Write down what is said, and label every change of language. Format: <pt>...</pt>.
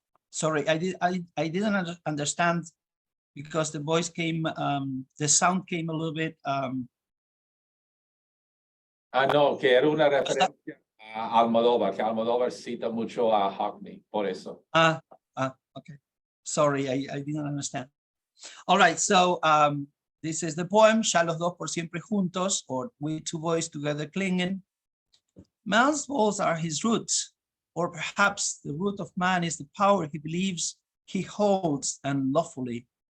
<en>Sorry, I didn't understand because the voice came, the sound came a little bit.</en> <es>No, que era una referencia a Almodóvar, que Almodóvar cita mucho a Hackney, por eso.</es> <en>Okay. Sorry, I didn't understand. All right, so this is the poem,</en> <es>Ya los dos por siempre juntos,</es> <en>or we two boys together clinging. Man's balls are his roots, or perhaps the root of man is the power he believes he holds unlawfully.</en>